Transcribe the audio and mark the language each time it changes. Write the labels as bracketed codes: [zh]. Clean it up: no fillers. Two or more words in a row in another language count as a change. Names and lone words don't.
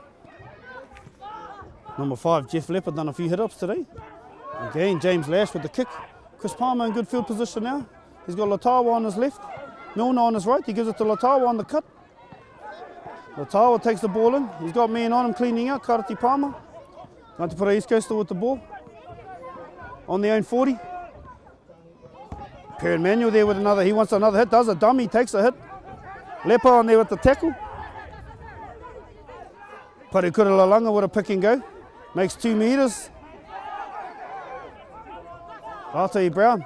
[en] Number 5, Jeff Leppard, done a few hit-ups today. Again, James Lash with the kick. Chris Palmer in good field position now. He's got Latawa on his left. Milner on his right. He gives it to Latawa on the cut. Latawa takes the ball in. He's got men on him cleaning out. Karati Palmer. Ngāti East Coast still with the ball. On their own 40. Perrin Manuel there with another. He wants another hit. Does a dummy. Takes a hit. Lepo on there with the tackle. Parikura Lalanga with a pick and go. Makes 2 metres. Artai Brown.